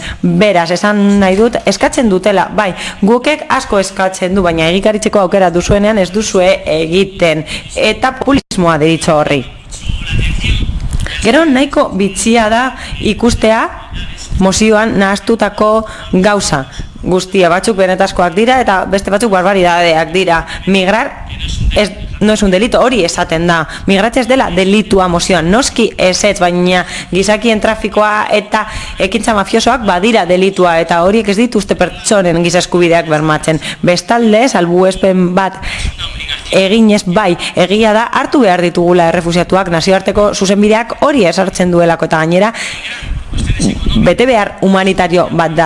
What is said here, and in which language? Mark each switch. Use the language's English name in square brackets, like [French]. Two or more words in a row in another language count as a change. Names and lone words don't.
[Basque] Beraz, esan nahi dut, eskatzen dutela, bai, gukek asko eskatzen du, baina egikaritzeko aukera duzuenean ez duzue egiten, eta populismoa deritzo horri. Gero nahiko bitxia da ikustea mozioan nahastutako gauza guztia, batzuk benetazkoak dira eta beste batzuk barbaridadeak dira. [Spanish] Migrar no es un delito, [Basque] hori esaten da. Migratzea ez dela delitua mozioan, noski ezetz, baina gizakien trafikoa eta ekintza mafiosoak badira delitua, eta horiek ez dituzte pertsonen giza eskubideak bermatzen. Bestalde, salbuespen bat eginez bai, egia da hartu behar ditugula errefusiatuak, nazioarteko zuzenbideak hori esartzen duelako eta gainera bete behar humanitario bat da.